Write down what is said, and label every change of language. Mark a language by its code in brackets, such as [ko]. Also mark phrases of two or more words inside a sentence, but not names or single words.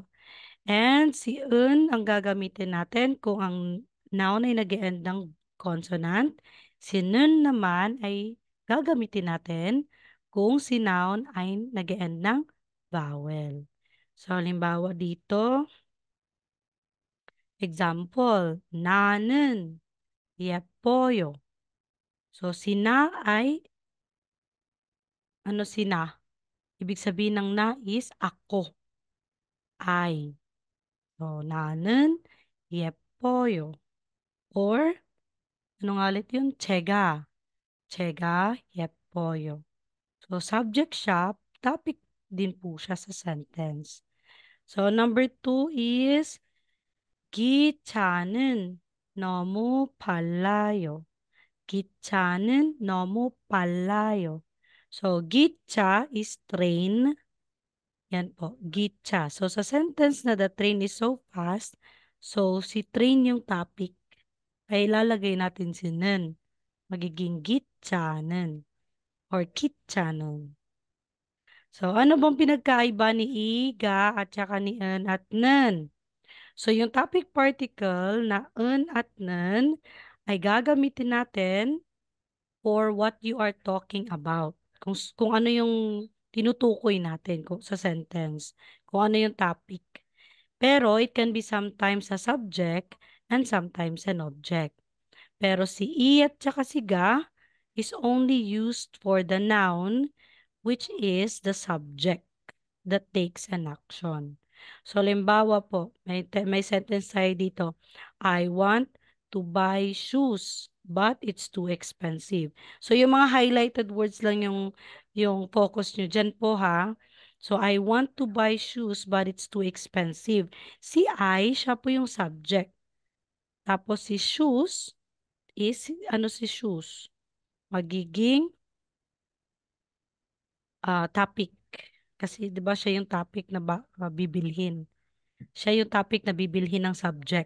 [tl] And si un ang gagamitin natin kung ang noun ay nag-end ng consonant. Si nun naman ay gagamitin natin kung si noun ay nag-end ng vowel. So, halimbawa dito, example, [ko] na는 예뻐요. [tl] So, sina ay, ano sina? Ibig sabihin ng na is ako, ay. So, [ko] 나는 예뻐요. [tl] Or, ano nga ulit yun? [ko] 제가 예뻐요. [tl] So, subject siya, topic din po siya sa sentence. So, number 2 is, [ko] 기차는 너무 빨라요. 기차는 너무 빨라요. [tl] So, 기차 is train. Yan po, gicha. So, sa sentence na [en] the train is so fast, [tl] so si train yung topic, ay ilalagay natin si nen. Magiging gitchanen or kitchanen. So, ano bang pinagkaiba ni iga at saka ni en at nen? So, yung [en] topic particle [tl] na en at nen ay gagamitin natin [en] for what you are talking about. [tl] Kung ano yung tinutukoy natin sa sentence. Kung ano yung topic. [en] Pero it can be sometimes a subject and sometimes an object. [tl] Pero si i at saka si ga [en] is only used for the noun which is the subject that takes an action. [tl] So, limbawa po, may sentence tayo dito. [en] I want to buy shoes, but it's too expensive. [tl] So, yung mga [en] highlighted words [tl] lang yung focus nyo dyan po ha. [en] So, I want to buy shoes, but it's too expensive. [tl] Si I, siya po yung subject. Tapos si shoes is, ano si shoes? Magiging topic. Kasi 'di ba siya yung topic na bibilhin. Siya yung topic na bibilhin ng subject.